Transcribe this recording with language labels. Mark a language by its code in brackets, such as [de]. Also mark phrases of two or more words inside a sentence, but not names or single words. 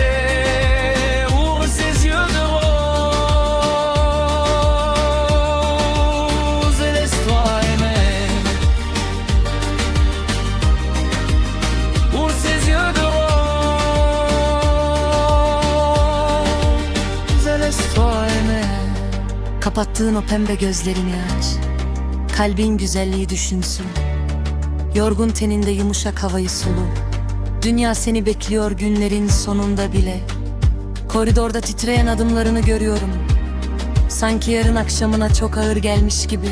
[fr] Ouvre ses yeux de rose et laisse-toi aimer. Ouvre ses yeux de rose et laisse-toi aimer. [tr] Kapattığın o pembe gözlerini aç, kalbin güzelliği düşünsün. Yorgun teninde yumuşak havayı solu. Dünya seni bekliyor günlerin sonunda bile. Koridorda titreyen adımlarını görüyorum. Sanki yarın akşamına çok ağır gelmiş gibi.